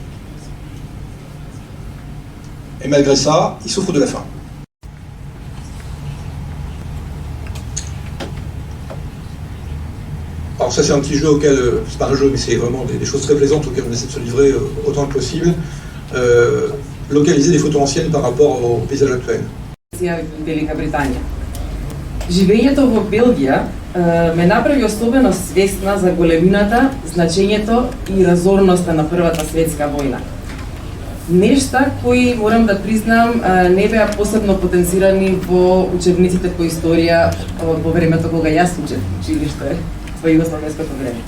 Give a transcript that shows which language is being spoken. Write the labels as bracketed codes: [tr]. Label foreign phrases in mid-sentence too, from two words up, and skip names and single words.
[fr] Et malgré ça, il souffre de la faim. Alors ça, c'est un petit jeu auquel, c'est pas un jeu, mais c'est vraiment des choses très plaisantes auxquelles on essaie de se livrer autant que possible. Localiser des photos anciennes par rapport au paysage actuel. [mk] Велика Британија. Живењето во Белгија ме направи особено свесна за големината, значењето и разорноста на Првата светска војна. Нешта кои, морам да признам, не беа посебно потенцирани во учебниците по историја во времето кога јас учев училиште во југословенското време.